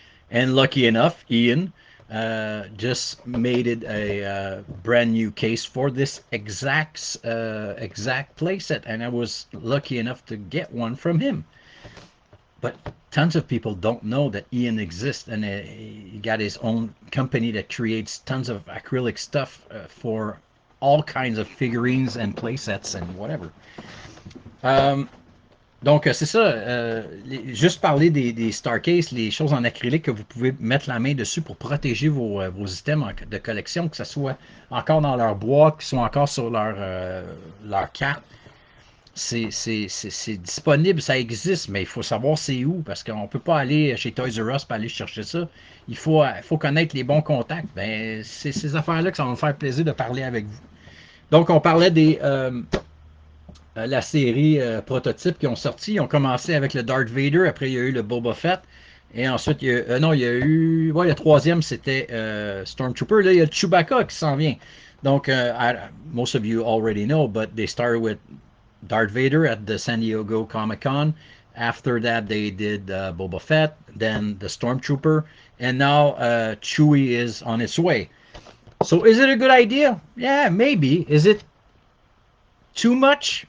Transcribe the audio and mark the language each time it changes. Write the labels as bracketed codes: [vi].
[en] And lucky enough, Ian just made it a brand new case for this exact playset, and I was lucky enough to get one from him. But tons of people don't know that Ian exists, and he got his own company that creates tons of acrylic stuff for all kinds of figurines and playsets and whatever. [fr] Um, Donc, c'est ça. Juste parler des Starcase, les choses en acrylique que vous pouvez mettre la main dessus pour protéger vos items de collection, que ce soit encore dans leur boîte, qu'ils soient encore sur leur carte. C'est disponible, ça existe, mais il faut savoir c'est où, parce qu'on ne peut pas aller chez Toys R Us pour aller chercher ça. Il faut connaître les bons contacts. Ben, c'est ces affaires-là que ça va me faire plaisir de parler avec vous. Donc, on parlait la série prototype qui ont sorti. Ils ont commencé avec le Darth Vader, après il y a eu le Boba Fett, et ensuite il y a, non, il y a eu, ouais, le troisième c'était Stormtrooper. Là, il y a Chewbacca qui s'en vient. [en] Donc, most of you already know, but they started with Darth Vader at the San Diego Comic Con. After that, they did Boba Fett, then the Stormtrooper, and now Chewie is on its way. So, is it a good idea? Yeah, maybe. Is it too much?